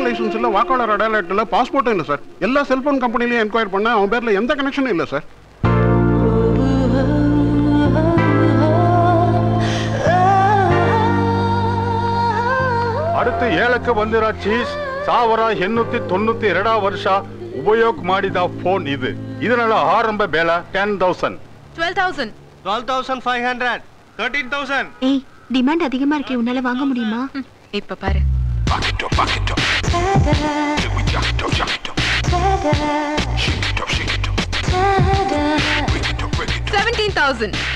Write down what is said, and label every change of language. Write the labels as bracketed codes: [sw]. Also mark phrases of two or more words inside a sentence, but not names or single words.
[ta] லைசன்ஸ் இல்ல, வாக்காளர் அடையாளம் இல்ல, பாஸ்போர்ட்டும் இல்ல சார். எல்லா செல்போன் கம்பெனிலையும் என்கொயர் பண்ண அவன் பேர்ல எந்த கனெக்ஷனும் இல்ல சார். [kn] அடுத்து 7ಕ್ಕೆ ಬಂದಿರೋ ಚೀಸ್ 1892 ವರ್ಷ ಉಪಯೋಗ ಮಾಡಿದ ಫೋನ್ ಇದು. ಇದರ ಆರಂಭ ಬೆಲೆ 10,000. 12,000. 12,500. 13,000. [ta] ஏய், டிமாண்ட் அதிகமா இருக்கே, உன்னால வாங்க முடியுமா? இப்ப பாரு. 17,000.